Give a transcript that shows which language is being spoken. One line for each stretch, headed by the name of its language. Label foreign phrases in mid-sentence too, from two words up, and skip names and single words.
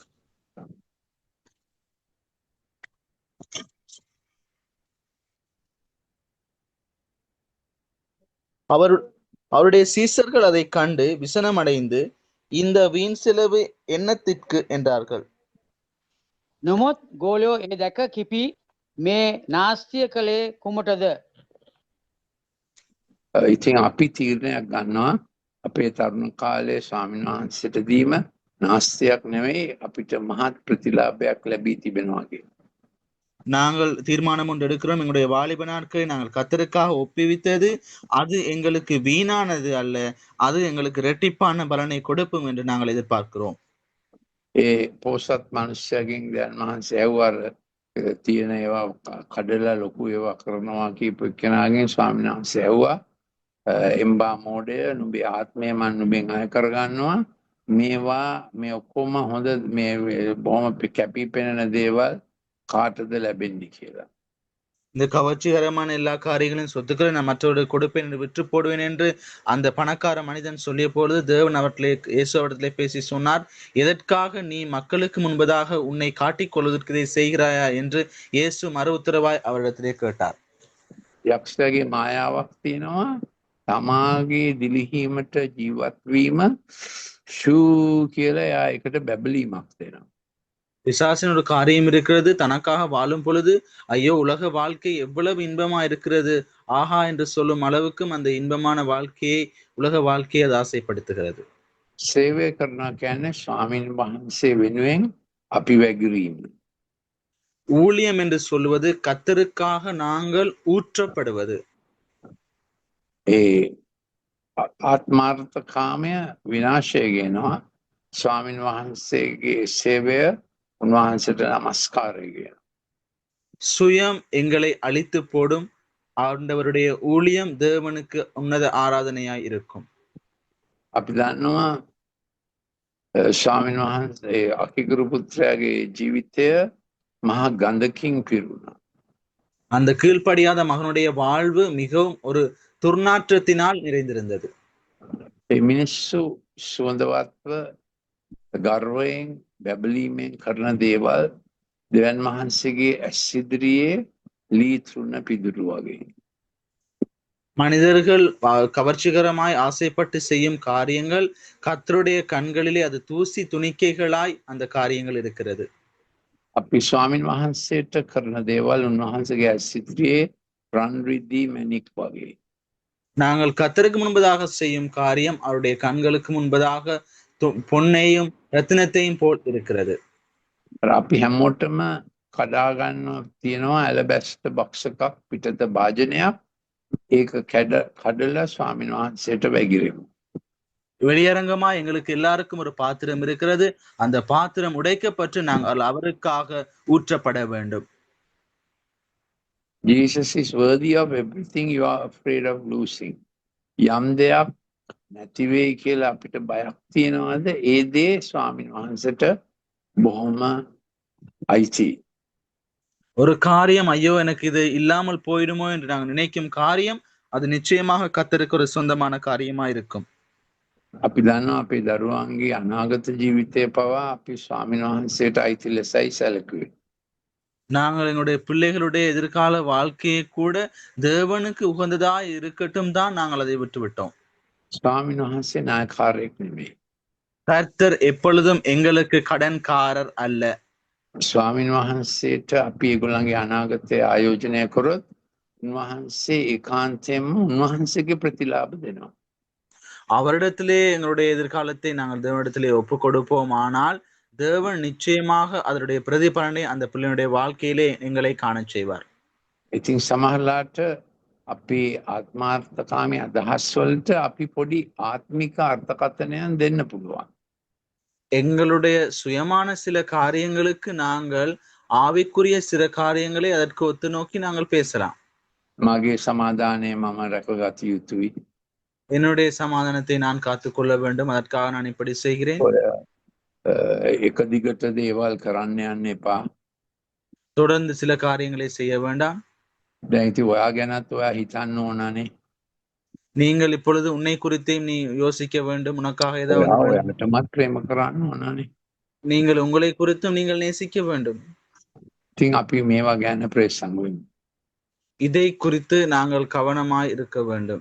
Tamil: அவருடைய சீசர்கள் அதை கண்டு விசனம் அடைந்து இந்த வீண் செலவு என்னத்திற்கு என்றார்கள்.
Sinhala: නොමුත් ගෝලයෝ ඒ දැක කිපි මේ නාස්තිය කළේ කුමටද? ඉතින් අපි තීරණයක් ගන්නවා අපේ තරුණ කාලේ ස්වාමීන් වහන්සේට දීම නාස්තියක් නෙවෙයි අපිට මහත් ප්‍රතිලාභයක් ලැබී තිබෙනවා කියලා.
Tamil: நாங்கள் தீர்மானம் ஒன்று எடுக்கிறோம். எங்களுடைய வாலிப நாட்களை நாங்கள் கர்த்தருக்காக ஒப்புவித்தது அது எங்களுக்கு வீணானது அல்ல, அது எங்களுக்கு இரட்டிப்பான பலனை கொடுக்கும் என்று நாங்கள் எதிர்பார்க்கிறோம்.
Sinhala: ඒ පෝසත් මනුෂ්‍යයගෙන් දැන් වහන්සේ ඇහුවර තියෙන ඒවා කඩලා ලොකු ඒවා කරනවා කියපු එක්කෙනාගෙන් ස්වාමීන් වහන්සේ ඇහුවා එම්බා මෝඩය නුඹේ ආත්මය මම නුඹෙන් අය කරගන්නවා මේවා මේ ඔක්කොම හොඳ මේ බොහොම කැපී පෙනෙන දේවල් කාටද ලැබෙන්නේ කියලා.
Tamil: இந்த கவர்ச்சிகரமான எல்லா காரியங்களையும் சொத்துக்களை நான் மற்றவர்கள் கொடுப்பேன் என்று விற்று போடுவேன் என்று அந்த பணக்கார மனிதன் சொல்லிய பொழுது தேவன் அவற்றிலே இயேசு அவரிடத்திலே பேசி சொன்னார், எதற்காக நீ மக்களுக்கு முன்பதாக உன்னை காட்டிக் கொள்வதற்கு இதை செய்கிறாயா என்று இயேசு மறு உத்தரவாய் அவரிடத்திலே கேட்டார்.
Sinhala: යක්ෂයාගේ මායාවක් තියෙනවා තමාගේ දිලිහීමට ජීවත් වීම ෂූ කියලා එයා එකට බැබලීමක් දෙනවා.
Tamil: பிசாசின் ஒரு காரியம் இருக்கிறது, தனக்காக வாழும் பொழுது ஐயோ உலக வாழ்க்கை எவ்வளவு இன்பமா இருக்கிறது ஆஹா என்று சொல்லும் அளவுக்கும் அந்த இன்பமான வாழ்க்கையை உலக வாழ்க்கையை அது ஆசைப்படுத்துகிறது.
Sinhala: සේවය කරනවා කියන්නේ ස්වාමීන් වහන්සේ වෙනුවෙන් අපි වැගිරීම.
Tamil: ஊழியம் என்று சொல்வது கர்த்தருக்காக நாங்கள் ஊற்றப்படுவது.
Sinhala: ඒ ආත්මාර්ථකාමය විනාශය ගෙනවා ස්වාමීන් වහන්සේගේ සේවය උන්වහන්සේට නමස්කාරය කියනවා.
Tamil: சுயம் எங்களை அழித்து போடும், ஆண்டவருடைய ஊழியம் தேவனுக்கு உன்னத ஆராதனையாய் இருக்கும்.
Sinhala: අපි දන්නවා ස්වාමීන් වහන්සේ අකිගුරු පුත්‍රයාගේ ජීවිතය මහා ගන්ධකින් පිරුණා.
Tamil: அந்த கீழ்ப்படியாத மகனுடைய வாழ்வு மிகவும் ஒரு துர்நாற்றத்தினால் நிறைந்திருந்தது.
Sinhala: ඒ මිනිස්සු සුවඳවත්ව ගර්වයෙන් බැබලීමෙන් කරන දේවල් දෙවන් වහන්සේගේ ඇස් ඉදිරියේ ලී තෘණ පිදුරු වගේ.
Tamil: மனிதர்கள் கவர்ச்சிகரமாய் ஆசைப்பட்டு செய்யும் காரியங்கள் கர்த்தருடைய கண்களிலே அது தூசி துணிக்கைகளாய் அந்த காரியங்கள் இருக்கிறது.
Sinhala: අපි ස්වාමීන් වහන්සේට කරන දේවල් උන්වහන්සේගේ ඇස් ඉදිරියේ රන් රිදී මැණික් වගේ.
Tamil: நாங்கள் கர்த்தருக்கு முன்பதாக செய்யும் காரியம் அவருடைய கண்களுக்கு முன்பதாக பொன்னையும் ரத்தினத்தையும் போல் இருக்கிறது.
Sinhala: අපි හැමෝටම කඩා ගන්න තියෙනවා
English: alabaster box
Sinhala: එකක් පිටත භාජනයක් ඒක කඩලා ස්වාමීන් වහන්සේට වැගිරෙමු.
Tamil: வெளியரங்கமா எங்களுக்கு எல்லாருக்கும் ஒரு பாத்திரம் இருக்கிறது, அந்த பாத்திரம் உடைக்கப்பட்டு நாங்கள் அவருக்காக ஊற்றப்பட வேண்டும்.
English: Jesus is worthy of everything you are afraid of losing.
Sinhala: යම් දෙයක් නැති වෙයි කියලා අපිට බයක් තියෙනවද? ඒ දේ ස්වාමීන් වහන්සේට බොහොම අයිති.
Tamil: ஒரு காரியம் ஐயோ எனக்கு இது இல்லாமல் போயிடுமோ என்று நாங்கள் நினைக்கும் காரியம் அது நிச்சயமாக கர்த்தருக்கு ஒரு சொந்தமான காரியமா இருக்கும்.
Sinhala: අපි දන්නවා අපේ දරුවන්ගේ අනාගත ජීවිතය පවා අපි ස්වාමීන් වහන්සේට අයිති ලෙසයි සැලකුවේ.
Tamil: நாங்கள் எங்களுடைய பிள்ளைகளுடைய எதிர்கால வாழ்க்கையை கூட தேவனுக்கு உகந்ததா இருக்கட்டும் தான் நாங்கள் அதை விட்டு விட்டோம்.
Sinhala: ස්වාමීන් වහන්සේ නායකාරයෙක් නෙමෙයි.
Tamil: கர்த்தர் எப்பொழுதும் எங்களுக்கு கடன்காரர் அல்ல.
Sinhala: ස්වාමීන් වහන්සේට අපි ඒගොල්ලන්ගේ අනාගතය ආයෝජනය කරොත් උන්වහන්සේ ඒකාන්තයෙන්ම උන්වහන්සේගේ ප්‍රතිලාභ දෙනවා.
Tamil: அவரிடத்திலே எங்களுடைய எதிர்காலத்தை நாங்கள் தேவனிடத்திலே ஒப்பு கொடுப்போம், ஆனால் தேவன் நிச்சயமாக அதனுடைய பிரதிபலனை அந்த பிள்ளையுடைய வாழ்க்கையிலே எங்களை காண செய்வார்.
Sinhala: ඉතින් සමහරලාට අපි ආත්මාර්ථකාමී අදහස් වලට අපි පොඩි ආත්මික අර්ථකථනයක් දෙන්න පුළුවන්.
Tamil: எங்களுடைய சுயமான சில காரியங்களுக்கு நாங்கள் ஆவிக்குரிய சில காரியங்களை அதற்கு ஒத்து நோக்கி நாங்கள் பேசலாம்.
Sinhala: මගේ සමාදානය මම රැකගත යුතුයි.
Tamil: என்னுடைய சமாதானத்தை நான் காத்துக்கொள்ள வேண்டும், அதற்காக நான் இப்படி செய்கிறேன்.
Sinhala: එක දිගට දේවල් කරන්න යන්න එපා.
Tamil: தொடர்ந்து சில காரியங்களை செய்ய வேண்டாம்.
Sinhala: දැන් ඉතින් ඔයා ගැනත් ඔයා හිතන්න ඕනනේ.
Tamil: நீங்கள் இப்பொழுது உன்னை குறித்தையும் நீ யோசிக்க வேண்டும், உனக்காக ஏதாவது வேண்டும்.
Sinhala: ඔයාටමත් ප්‍රේම කරන්න ඕනනේ.
Tamil: நீங்கள் உங்களை குறித்தும் நீங்கள் நேசிக்க வேண்டும்.
Sinhala: ඉතින් අපි මේවා ගැන ප්‍රේසං වෙමු.
Tamil: இதை குறித்து நாங்கள் கவனமாய் இருக்க வேண்டும்.